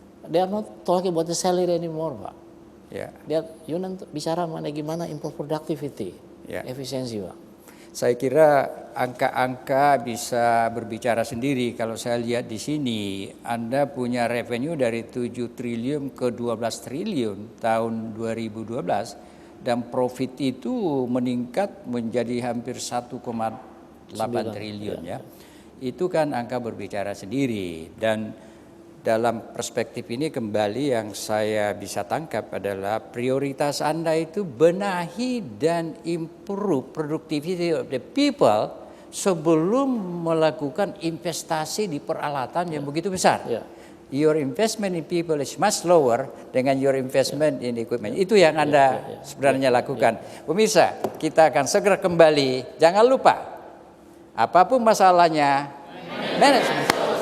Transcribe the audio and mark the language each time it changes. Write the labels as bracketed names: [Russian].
[English] They are not talking about the salary anymore Pak. [Indonesian] Ya. Dia union bicara mengenai gimana [English] improve productivity, [Indonesian] efisiensi Pak. Saya kira angka-angka bisa berbicara sendiri. Kalau saya lihat di sini, Anda punya revenue dari 7 triliun ke 12 triliun tahun 2012 dan profit itu meningkat menjadi hampir 1,8 triliun ya. Itu kan angka berbicara sendiri. Dan dalam perspektif ini kembali yang saya bisa tangkap adalah prioritas Anda itu benahi dan [English] improve productivity of the people [Indonesian] sebelum melakukan investasi di peralatan yang begitu besar. [English] Your investment in people is much lower [Indonesian] dengan [English] your investment in equipment. [Indonesian] Itu yang Anda sebenarnya lakukan. Pemirsa, kita akan segera kembali. Jangan lupa, apapun masalahnya, manajemen.